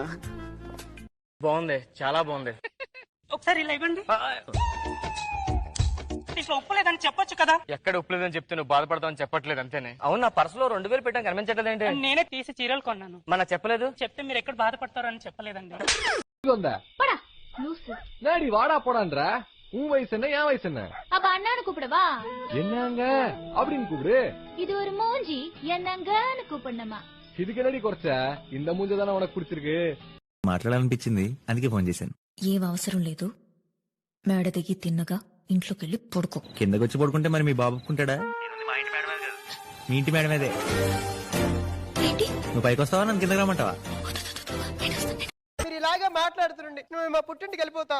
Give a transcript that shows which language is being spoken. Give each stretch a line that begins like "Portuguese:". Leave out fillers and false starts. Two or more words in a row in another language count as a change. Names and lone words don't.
Telugu: బాగుంది, చాలా బాగుంది. ఒకసారి ఇలా ఇవ్వండి. ఉప్పులేదని చెప్పొచ్చు కదా. ఎక్కడ ఉప్పులేదని చెప్తే నువ్వు బాధపడతావని చెప్పట్లేదు అంతేనే. అవును, నా పర్సులో 2000 పెట్టాం, కనిపించట్లేదు ఏంటి? నేనే తీసి చీరలు కొన్నాను. మన చెప్పలేదు. చెప్తే మీరు ఎక్కడ బాధపడతారో అని చెప్పలేదండి.
Tamil: வாடா போடான்றா. உன் வயசு என்ன, என் வயசு என்ன? அப்ப அண்ணான்னு கூப்பிடவா? என்னங்க அப்படின்னு கூப்பிடு. இது ஒரு மூஞ்சி, என்னங்கன்னு கூப்பிடணுமா? இதுக்கு என்னடி குறைச்ச? இந்த மூஞ்ச தானே உனக்கு பிடிச்சிருக்கு.
Telugu: మాట్లాడాలనిపించింది, అందుకే ఫోన్ చేశాను. ఏం అవసరం లేదు, మేడ దిగి తిన్నగా ఇంట్లోకి వెళ్ళి పడుకో. కిందకి వచ్చి పడుకుంటే మరి మీ బాబు ఒప్పుకుంటాడా? మీ ఇంటి మేడం అదే. నువ్వు పైకి వస్తావా, నన్ను కిందకి రమ్మంటావా? మీరు ఇలాగే మాట్లాడుతుండే నువ్వు మా పుట్టింటికి వెళ్ళిపోతావు.